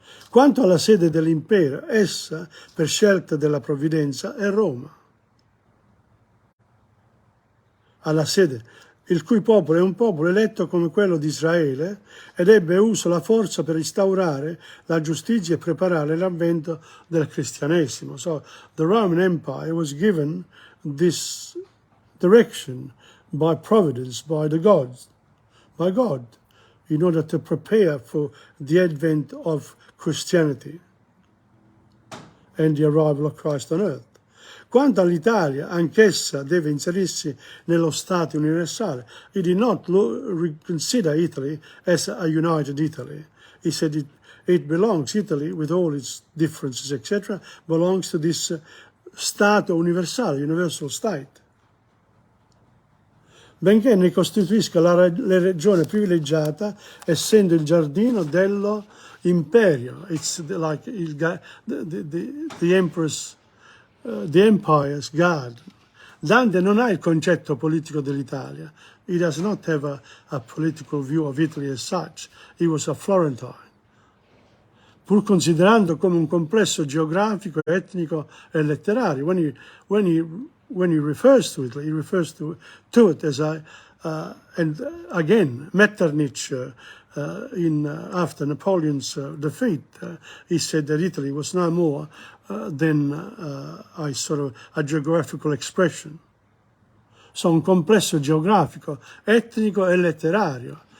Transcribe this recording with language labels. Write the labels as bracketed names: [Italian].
[Italian] Quanto alla sede dell'impero, essa, per scelta della provvidenza, è Roma. Alla sede, il cui popolo è un popolo eletto come quello di Israele ed ebbe uso la forza per instaurare la giustizia e preparare l'avvento del cristianesimo. [English] So the Roman Empire was given this direction by providence, by God, in order to prepare for the advent of Christianity and the arrival of Christ on earth. [Italian] Quanto all'Italia, anch'essa deve inserirsi nello Stato universale. [English] He did not consider Italy as a united Italy. He said it belongs, Italy, with all its differences, etc., belongs to this [Italian] Stato universale, [English] universal state. [Italian] Benché ne costituisca la regione privilegiata, essendo il giardino dello imperio. [English] It's like the empire's garden. [Italian] Dante non ha il concetto politico dell'Italia. [English] He does not have a political view of Italy as such. He was a Florentine. [Italian] Pur considerando come un complesso geografico, etnico e letterario. [English] When he refers to Italy, he refers to it as and again, Metternich, after Napoleon's defeat, he said that Italy was no more than a geographical expression. [Italian] So un complesso geografico, etnico e letterario.